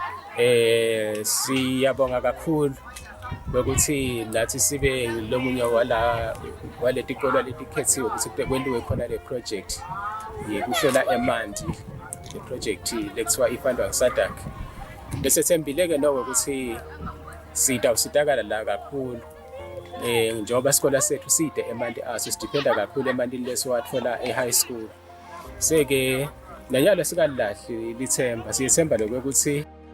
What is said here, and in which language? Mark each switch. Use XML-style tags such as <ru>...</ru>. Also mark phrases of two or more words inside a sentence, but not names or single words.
<ss>Siyabonga kakhulu ukuthi nathi sibe lomunye waleti kolo letikhethiwe ukuthi kwenziwe khona le project yekuhlola emanti, le project lekuthiwa ifundwa nge-SADC. Bese thembile-ke noko ukuthi sitawusitakala la kakhulu njengoba isikole sethu side emanti aso, sidipenda kakhulu emantini lesiwathola e-</ss> <en>high school.</en> <ss>Seke nanyalo sikalahli lithemba, siyethemba lokho ukuthi</ss>